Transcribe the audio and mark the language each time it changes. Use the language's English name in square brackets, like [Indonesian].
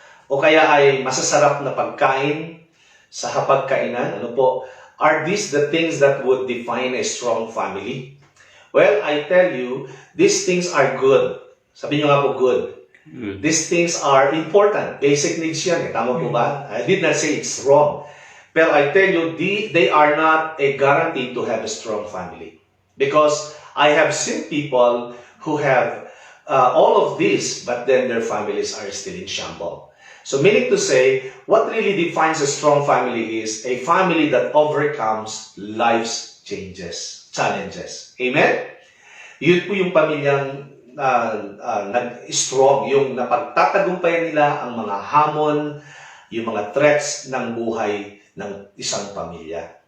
[Filipino] O kaya ay masasarap na pagkain sa hapagkainan? Ano po? [English] Are these the things that would define a strong family? Well, I tell you, these things are good. [Filipino] Sabi nyo nga po, [English] good. These things are important. Basic needs [Filipino] yan. Tama po ba? [English] I did not say it's wrong. Pero I tell you, they are not a guarantee to have a strong family. Because I have seen people who have all of this, but then their families are still in shambles. So meaning to say, what really defines a strong family is a family that overcomes life's challenges. Amen? [Filipino] Yun po yung pamilyang nag-strong, yung napagtatagumpayan nila ang mga hamon, yung mga threats ng buhay ng isang pamilya.